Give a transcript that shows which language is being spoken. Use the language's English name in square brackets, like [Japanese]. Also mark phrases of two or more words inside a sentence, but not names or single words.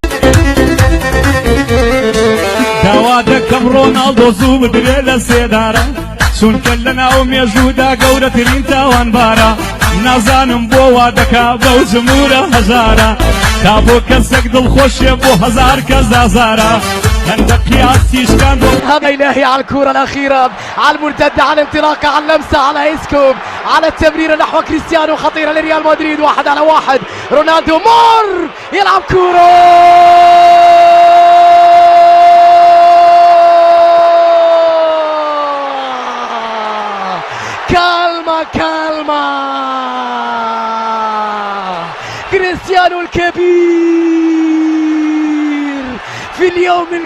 [Central Kurdish] داوا دەکەم ڕۆناڵدۆ زوو بدرێ لە سێدارە چونکە لە ناو مێژوودا گەورەترین تاوانبارە نازانم بۆ وا دەکا بەو جمهورە هەژارە تا بۆ کەسێک دڵخۆشیە بۆ هەزار کەس دازارە هەندە قیاسی شکاند [Arabic] إلهي على الكرة الأخيرة على المرتدة على الانطلاقة على اللمسة على إسكوب على التمريرة نحو كريستيانو خطيرة لريال مدريد 1 على 1 رونالدو مر يلعب كرة كالما كالما كريستيانو الكبير في اليوم